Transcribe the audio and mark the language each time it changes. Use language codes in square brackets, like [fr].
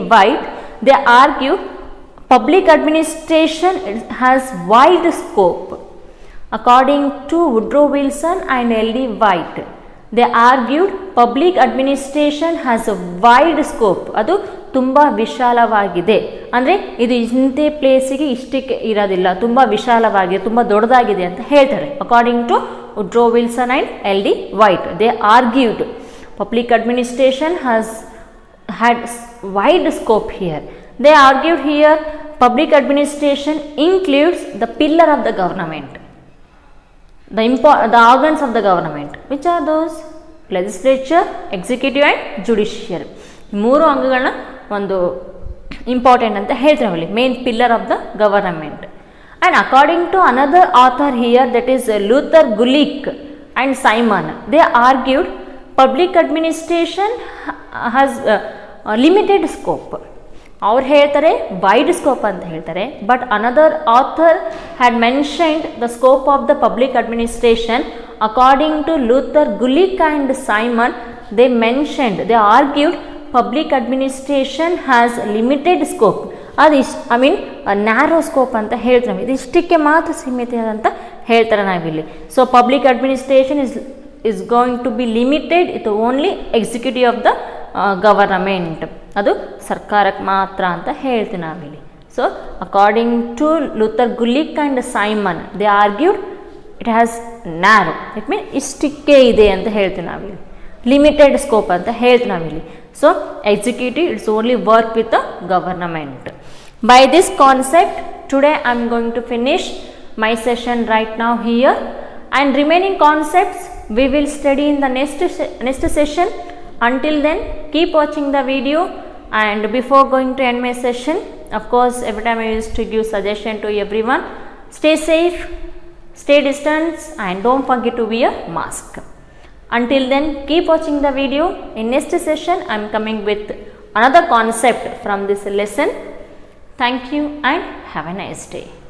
[en] White, they argue public administration has wide scope. According to Woodrow Wilson and L.D. White, they argued public administration has a wide scope. [kn] ಅದು ತುಂಬ ವಿಶಾಲವಾಗಿದೆ. ಅಂದರೆ ಇದು ಇಂಥ ಪ್ಲೇಸಿಗೆ ಇಷ್ಟಕ್ಕೆ ಇರೋದಿಲ್ಲ, ತುಂಬ ವಿಶಾಲವಾಗಿದೆ, ತುಂಬ ದೊಡ್ಡದಾಗಿದೆ ಅಂತ ಹೇಳ್ತಾರೆ. [en] According to Woodrow Wilson and L D White, they argued public administration has had wide scope here. They argued here public administration includes the pillar of the government, the organs of the government. Which are those? Legislature, executive and judicial. [kn] ಮೂರು ಅಂಗಗಳನ್ನ ಒಂದು important ಅಂತ ಹೇಳ್ತಾರೆ ಅಲ್ಲಿ, [en] Main pillar of the government. And according to another author here, that is Luther Gulick and Simon, they argued public administration has limited scope. [kn] ಅವ್ರು ಹೇಳ್ತಾರೆ wide scope ಅಂತ ಹೇಳ್ತಾರೆ. [en] But another author had mentioned the scope of the public administration. According to Luther Gulick and Simon, they mentioned, they argued public administration has limited scope. [kn] ಅದು narrow scope ಅಂತ ಹೇಳ್ತಾರೆ ನಾವು, ಇದು ಇಷ್ಟಕ್ಕೆ ಮಾತ್ರ ಸೀಮಿತ ಅಂತ ಹೇಳ್ತಾರೆ ನಾವಿಲ್ಲಿ. [en] So public administration is going to be limited with only executive of the government. [kn] ಅದು ಸರ್ಕಾರಕ್ಕೆ ಮಾತ್ರ ಅಂತ ಹೇಳ್ತೀವಿ ನಾವಿಲ್ಲಿ. [en] so according to Luther Gulick and Simon, they argued it has narrow, it mean [kn] ಇಷ್ಟಕ್ಕೆ ಇದೆ ಅಂತ ಹೇಳ್ತೀವಿ ನಾವಿಲ್ಲಿ, ಲಿಮಿಟೆಡ್ ಸ್ಕೋಪ್ ಅಂತ ಹೇಳ್ತೀವಿ ನಾವಿಲ್ಲಿ. [en] So executive it's only work with the government. By this concept today I am going to finish my session right now here, and remaining concepts we will study in the next session. Until then, keep watching the video. And before going to end my session, of course every time I used to give suggestion to everyone, stay safe, stay distance, and don't forget to wear mask. Until then, keep watching the video. In next session I am coming with another concept from this lesson. Thank you and have a nice day.